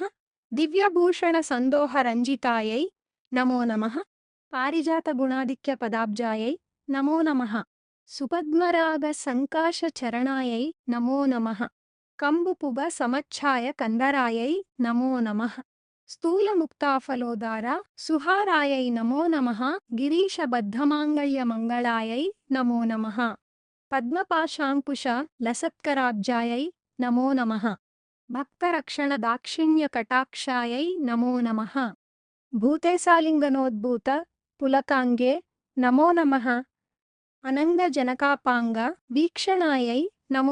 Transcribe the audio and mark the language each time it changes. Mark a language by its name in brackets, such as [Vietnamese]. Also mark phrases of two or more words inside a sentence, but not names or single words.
[Sanskrit] దివ్యభూషణ సందోహ రంజితాయై నమో నమః. పారిజాత గుణాధిక్య పదాబ్జాయై నమో నమః. సుపద్మరాగ సంకాశ చరణాయై నమో నమః. కంబుపుబ సమచ్ఛాయ కందరాయై నమో నమః. ಸ್ಥೂಲಮುಕ್ತಾಫಲೋದಾರ ಸುಹಾರಾಯೈ ನಮೋ ನಮಃ ಗಿರೀಶಬದ್ಧಮಾಂಗಲ್ಯಮಂಗಳಾಯೈ ನಮೋ ನಮಃ ಪದ್ಮಪಾಶಾಂಕುಶ ಲಸತ್ಕರಾಬ್ಜಾಯೈ ನಮೋ ನಮಃ ಭಕ್ತರಕ್ಷಣ ದಾಕ್ಷಿಣ್ಯ ಕಟಾಕ್ಷಾಯೈ ನಮೋ ನಮಃ ಭೂತೇಸಾಲಿಂಗನೋದ್ಭೂತ ಪುಲಕಾಂಗೆ ನಮೋ ನಮಃ ಅನಂಗಜನಕಾಪಾಂಗ ವೀಕ್ಷಣಾಯೈ ನಮೋ